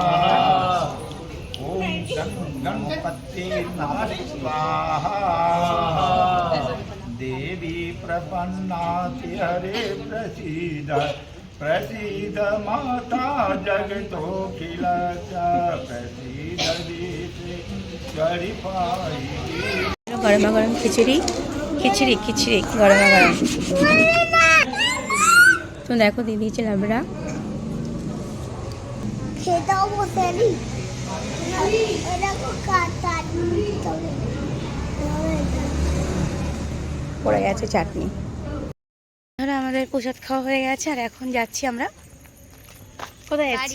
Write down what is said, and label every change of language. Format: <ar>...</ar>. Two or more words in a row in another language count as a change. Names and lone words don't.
<sa>ओम गणपते नमः स्वाहा। देवी प्रपन्नाति हरे प्रसीद प्रसीद माता जगतोऽखिल प्रसीद देवी गणिपाई।</sa> <hi>गरमा गरम खिचड़ी खिचड़ी खिचड़ी गरमा गरम।</hi> <bn>তো দেখো দিদি চলাবড়া পড়ে গেছে চাটনি। ধরো আমাদের প্রসাদ খাওয়া হয়ে গেছে, আর এখন যাচ্ছি আমরা কোথায় যাচ্ছি?</bn>